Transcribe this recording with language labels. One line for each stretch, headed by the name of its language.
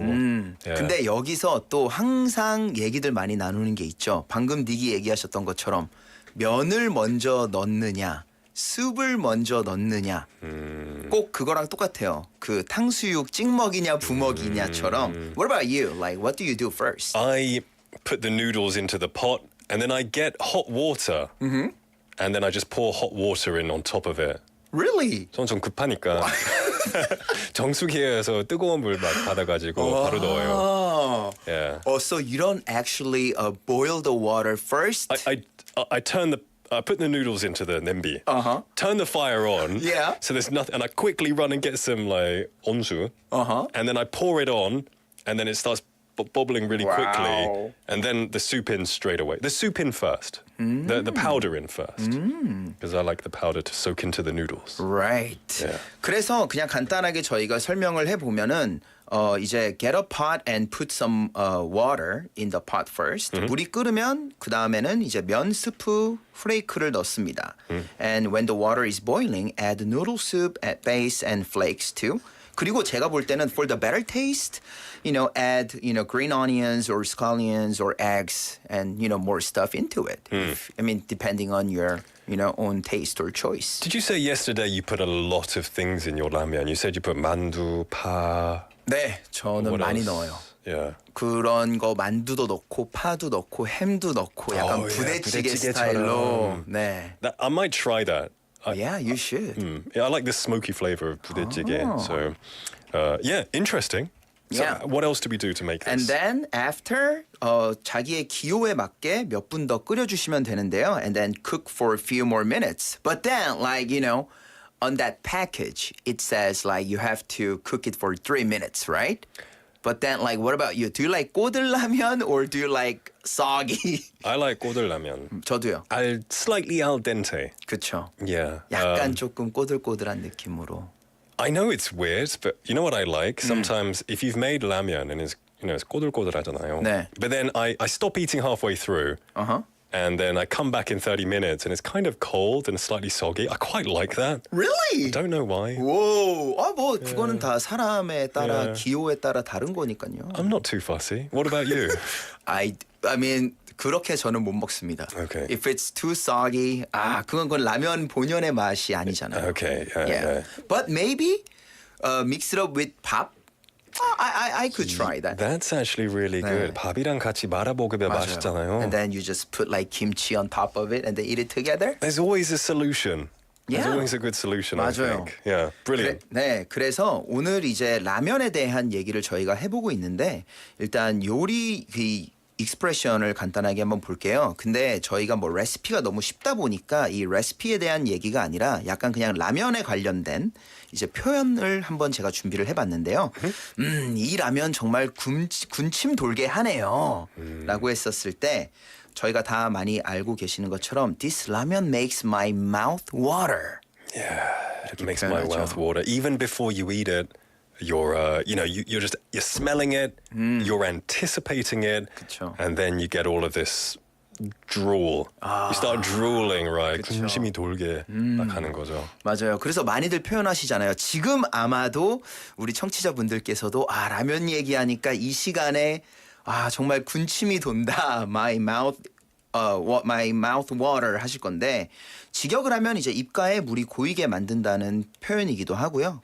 English: Yeah.
Korean: 근데 여기서 또 항상 얘기들 많이 나누는 게 있죠. 방금 닉이 얘기하셨던 것처럼 면을 먼저 넣느냐, 숲을 먼저 넣느냐. 꼭 그거랑 똑같아요. 그 탕수육 찍먹이냐 부먹이냐처럼.
English: What about you? Like, what do you do first? I put the noodles into the pot, and then I get hot water, and then I just pour hot water in on top of it. Really?
Korean: 저는 좀 급하니까 정수기에서 뜨거운 물 막 받아가지고 바로 넣어요.
English: Yeah. So you don't actually boil the water first? I put the noodles into the 냄비. Turn the fire on. Yeah. So there's nothing, and I quickly run and get some like onsu. And then I pour it on, and then it starts bubbling really quickly, and then the soup in straight away. The soup in first. The powder in first. Because I like the powder to soak into the noodles. Right. Yeah.
Korean: 그래서 그냥 간단하게 저희가 설명을 해보면은 이제
English: get a pot and put some water in the pot first.
Korean: 물이 끓으면 그 다음에는 이제 면 스프 프레이크를 넣습니다.
English: And when the water is boiling, add noodle soup, add base and flakes too.
Korean: 그리고 제가 볼 때는
English: for the better taste, add, green onions or scallions or eggs and, more stuff into it. Depending on your, own taste or choice. Did you say yesterday you put a lot of things in your ramen? You said you put mandu, 파.
Korean: 네, 저는
English: What
Korean: 많이
English: else?
Korean: 넣어요.
English: Yeah.
Korean: 그런 거 만두도 넣고 파도 넣고 햄도 넣고 약간 부대찌개 스타일로. 네.
English: I might try that. Yeah, you should. Yeah, I like the smoky flavor of 부대찌개. So, yeah, interesting. So, Yeah. what else do we do to make this? And then after
Korean: 자기의 기호에 맞게 몇 분 더 끓여주시면 되는데요.
English: And then cook for a few more minutes. But then, on that package, it says like you have to cook it for 3 minutes, right? But then, like, what about you? Do you like 꼬들라면 or do you like soggy? I like 꼬들라면.
Korean: 저도요.
English: Slightly al dente.
Korean: 그렇죠.
English: Yeah.
Korean: 약간 조금 꼬들꼬들한 느낌으로.
English: I know it's weird, but you know what I like? Sometimes if you've made 라면 and it's
Korean: 꼬들꼬들하잖아요. 네.
English: But then I stop eating halfway through. Uh-huh. And then I come back in 30 minutes and it's kind of cold and slightly soggy. I quite like that. Really? I don't know why.
Korean: 오, 뭐 그거는 다 사람에 따라
English: Yeah.
Korean: 기호에 따라 다른 거니까요.
English: I'm not too fussy. What about you? I mean
Korean: 그렇게 저는 못 먹습니다.
English: Okay. If it's too soggy,
Korean: 그건 라면 본연의 맛이 아니잖아요.
English: Okay. Yeah. But maybe mix it up with 밥. I could try that. That's actually really good.
Korean: 밥이랑 같이 말아먹으면 맛있잖아요.
English: And then you just put like kimchi on top of it and then eat it together. There's always a solution. There's Yeah. always a good solution, I
Korean: 맞아요.
English: think. Yeah, brilliant.
Korean: 그래서 오늘 이제 라면에 대한 얘기를 저희가 해보고 있는데 일단 요리 익스프레션을 간단하게 한번 볼게요. 근데 저희가 뭐 레시피가 너무 쉽다 보니까 이 레시피에 대한 얘기가 아니라 약간 그냥 라면에 관련된 이제 표현을 한번 제가 준비를 해봤는데요. 이 라면 정말 군침 돌게 하네요. 라고 했었을 때 저희가 다 많이 알고 계시는 것처럼
English: This ramen makes my mouth water. Yeah, it makes my
Korean: 표현하죠.
English: mouth water. Even before you eat it, you're you're smelling it, you're anticipating it,
Korean: 그쵸.
English: and then you get all of this drool. You start drooling, right?
Korean: 그쵸. 군침이 돌게 막 하는 거죠. 맞아요. 그래서 많이들 표현하시잖아요. 지금 아마도 우리 청취자분들께서도 라면 얘기하니까 이 시간에 정말 군침이 돈다.
English: My mouth water
Korean: 하실 건데 직역을 하면 이제 입가에 물이 고이게 만든다는 표현이기도 하고요.